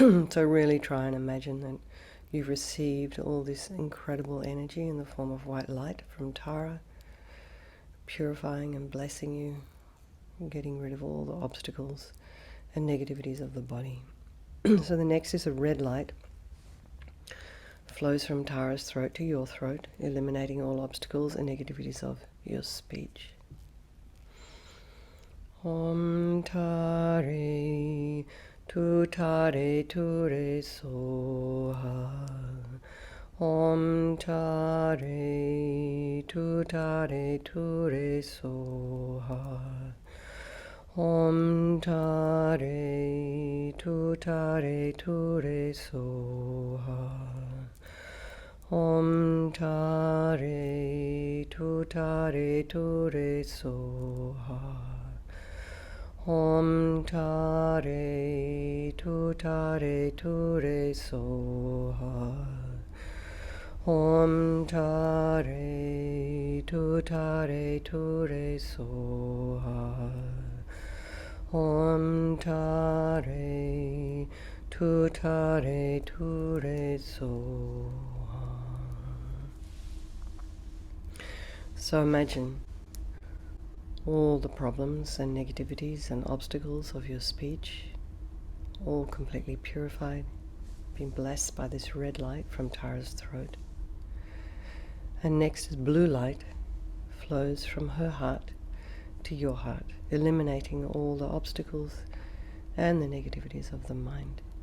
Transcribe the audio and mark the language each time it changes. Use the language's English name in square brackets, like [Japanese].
[English] So really try and imagine that you've received all this incredible energy in the form of white light from Tara, purifying and blessing you, and getting rid of all the obstacles and negativities of the body. So the next is a red light. Flows from Tara's throat to your throat, eliminating all obstacles and negativities of your speech. [Sanskrit] Om Tare Tu Tare Tu Re Soha. Om Tare Tu Tare Tu Re Soha. Om Tare Tu Tare Tu Re Soha. Om Tare Tu Tare Tu Re Soha. Om Tare Tu Tare Tu Re Soha. Om Tare Tu Tare Tu Re Soha. Om Tare Tu Tare Tu Re Soha. [English] So imagine all the problems and negativities and obstacles of your speech, all completely purified, being blessed by this red light from Tara's throat. And next is blue light, flows from her heart to your heart, eliminating all the obstacles and the negativities of the mind.